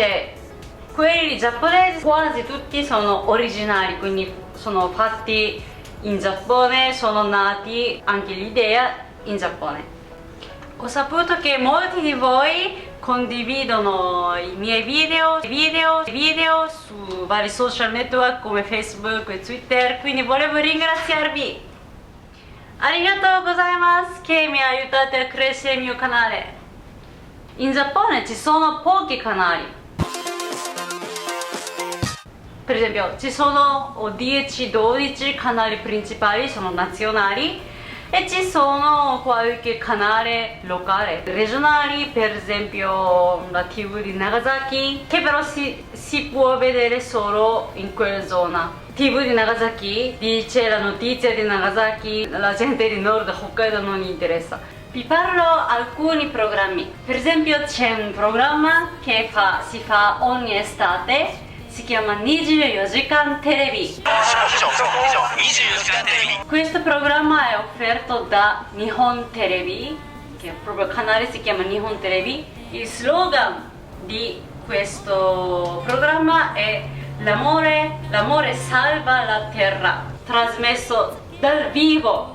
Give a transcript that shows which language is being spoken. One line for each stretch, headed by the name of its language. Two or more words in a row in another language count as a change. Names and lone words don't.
Italian: Invece quelli giapponesi quasi tutti sono originali, quindi sono fatti in Giappone, sono nati anche l'idea in Giappone. Ho saputo che molti di voi condividono i miei video su vari social network come Facebook e Twitter, quindi volevo ringraziarvi.
Japanese: ありがとうございます
Italian: che mi aiutate a crescere il mio canale. In Giappone ci sono pochi canali. Per esempio ci sono 10-12 canali principali, sono nazionali, e ci sono qualche canale locale, regionali, per esempio la TV di Nagasaki, che però si può vedere solo in quella zona. TV di Nagasaki dice la notizia di Nagasaki, la gente di Nord Hokkaido non gli interessa. Vi parlo alcuni programmi. Per esempio c'è un programma che si fa ogni estate, si chiama 24 時間テレビ. Questo programma è offerto da Nihon Terebi, che proprio il canale si chiama Nihon Terebi. Il slogan di questo programma è l'amore salva la terra, trasmesso dal vivo.